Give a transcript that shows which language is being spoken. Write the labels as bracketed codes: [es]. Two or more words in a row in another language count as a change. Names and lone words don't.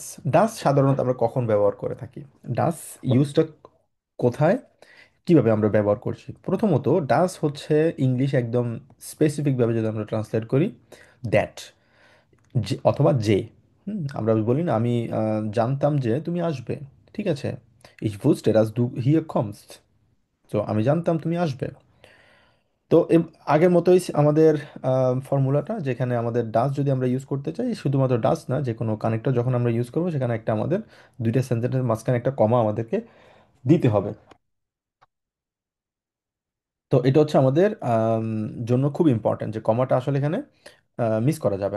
[bn] ডাস সাধারণত আমরা কখন ব্যবহার করে থাকি? ডাস ইউজটা কোথায়, কিভাবে আমরা ব্যবহার করছি? প্রথমত, ডাস হচ্ছে ইংলিশ একদম স্পেসিফিকভাবে যদি আমরা ট্রান্সলেট করি, দ্যাট, অথবা যে। আমরা বলি না, আমি জানতাম যে তুমি আসবে। ঠিক আছে, [de] ich wusste dass du hier kommst। [bn] তো আমি জানতাম তুমি আসবে। তো আগের মতোই আমাদের ফর্মুলাটা, যেখানে আমাদের ডাস যদি আমরা ইউজ করতে চাই, শুধুমাত্র ডাস না, যে কোনো কানেক্টর যখন আমরা ইউজ করবো, সেখানে একটা আমাদের দুইটা সেন্টেন্সের মাঝখানে একটা কমা আমাদেরকে দিতে হবে। তো এটা হচ্ছে আমাদের জন্য খুব ইম্পর্ট্যান্ট, যে কমাটা আসলে এখানে মিস করা যাবে না।